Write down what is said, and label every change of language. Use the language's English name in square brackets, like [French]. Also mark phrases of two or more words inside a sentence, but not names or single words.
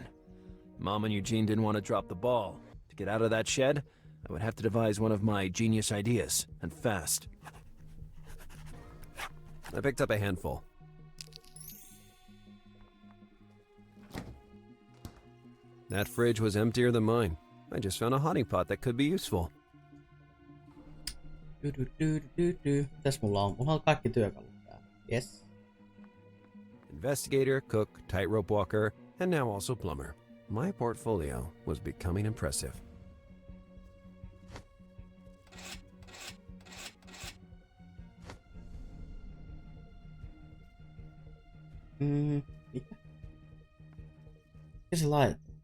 [English] Mom and Eugene didn't want to drop the ball. To get out of that shed, I would have to devise one of my genius ideas, and fast. I picked up a handful. That fridge was emptier than mine. I just found a honey pot that could be useful. [Finnish] Mitäs mulla on? Mulla on kaikki työkalut täällä. [English] Yes. Investigator, cook, tightrope walker, and now also plumber. My portfolio was becoming impressive. [Finnish] Mitä? Mikä se laittoi?